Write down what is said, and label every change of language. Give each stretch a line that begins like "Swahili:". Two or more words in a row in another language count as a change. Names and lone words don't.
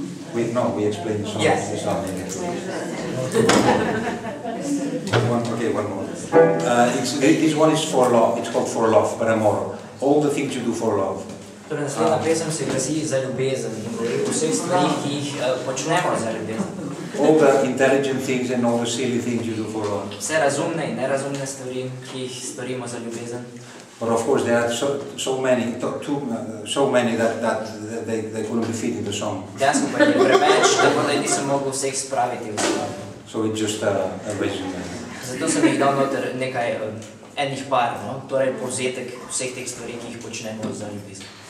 English: We explain the song. Yes. The song in it. One more. This one is for love. It's called For Love,
Catalan: per amor.
English: All the things you do for love.
Slovenian: Torej, naslednja pesem se glasi za ljubezen in govori o vseh stvarih, ki jih počnemo za ljubezen.
English: All the intelligent things and all the silly things you do for love.
Slovenian: Vse razumne in nerazumne stvari, ki jih storimo za ljubezen.
English: But of course there are so many that they couldn't be fit in the song.
Slovenian: Dejansko pa je preveč, tako da nisem mogel vseh spraviti v skladbo.
English: So it's just a resume.
Slovenian: Zato sem jih dal noter nekaj enih par, no? Torej povzetek vseh teh stvari, ki jih počnemo za ljubezen.